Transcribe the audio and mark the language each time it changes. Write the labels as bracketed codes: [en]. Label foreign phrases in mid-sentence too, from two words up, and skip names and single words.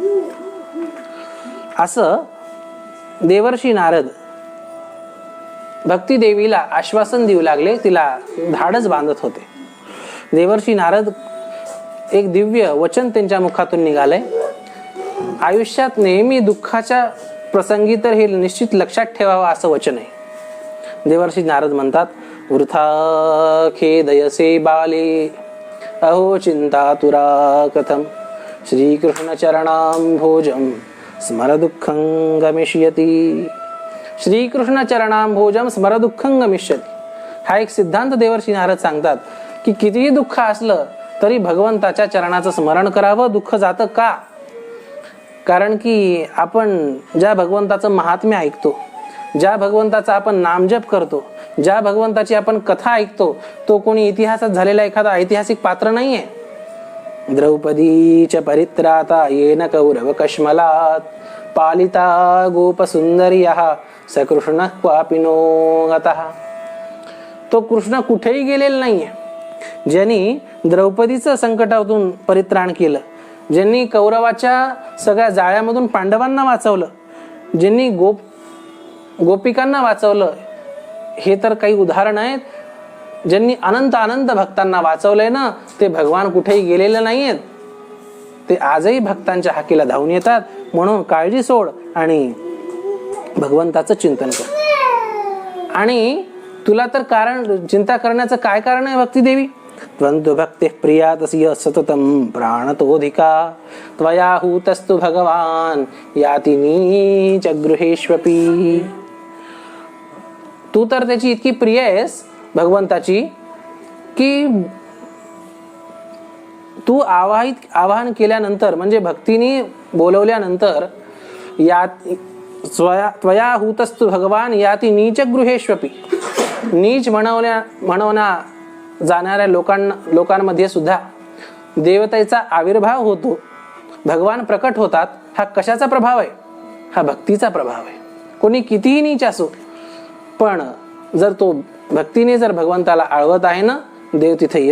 [mr] असं देवर्षी नारद भक्ती देवीला आश्वासन देऊ लागले, तिला धाडस बांधत होते. देवर्षी नारद एक दिव्य वचन त्यांच्या मुखातून निघालंय. आयुष्यात नेहमी दुःखाच्या प्रसंगी तर हे निश्चित लक्षात ठेवावं असं वचन आहे. देवर्षी नारद म्हणतात, [sa] वृथा खेदयसे बाले अहो चिंता तुरा कथम श्रीकृष्ण चरणांभोजम स्मर दुःखं गमिष्यति. श्रीकृष्ण चरणांभोजम स्मर दुःखं गमिष्यति. [mr] हा एक सिद्धांत देवर्षी नारद सांगतात की कितीही दुःख असलं तरी भगवंताच्या चरणाचं स्मरण करावं. दुःख जातं का? कारण की आपण ज्या भगवंताचं महात्म्य ऐकतो, ज्या भगवंताचा आपण नामजप करतो, ज्या भगवंताची आपण कथा ऐकतो, तो कोणी इतिहासात झालेला एखादा ऐतिहासिक पात्र नाहीये. [sa] द्रौपदीच्या परित्राता येन कौरव कश्मलात पालिता गोप सुंदर्यः सकृष्ण क्वापिनो गतः. [mr] तो कृष्ण कुठेही गेलेला नाहीये. ज्यांनी द्रौपदीचं संकटातून परित्राण केलं, ज्यांनी कौरवाच्या सगळ्या जाळ्यामधून पांडवांना वाचवलं, ज्यांनी गोपिकांना वाचवलं, हे तर काही उदाहरण आहेत. ज्यांनी अनंत अनंत भक्तांना वाचवलंय ना, ते भगवान कुठेही गेलेले नाहीयेत. ते आजही भक्तांच्या हाकेला धावून येतात. म्हणून काळजी सोड आणि भगवंताचं चिंतन कर. आणि तुला तर कारण चिंता करण्याचं काय कारण आहे भक्ती देवी? [sa] त्वंतु भक्ती प्रिया तस्य सततम प्राणतोधिका त्वया हूतस्तु भगवान याति नीच गृहेष्वपि. [mr] तू तर त्याची इतकी प्रिय आहेस भगवंताची की तू आवाहन केल्यानंतर, म्हणजे भक्तीने बोलवल्यानंतर, या [sa] त्वया हूतस्तु भगवान याति नीच गृहेष्वपि. [mr] नीच म्हणवण्या जाणाऱ्या लोकांमध्ये सुद्धा देवतेचा आविर्भाव होतो, भगवान प्रकट होतात. हा कशाचा प्रभाव आहे? हा भक्तीचा प्रभाव आहे. कोणी कितीही नीच असो, पण जर तो भक्तीने जर भगवंताला आळवत आहे ना, देव तिथे येतो.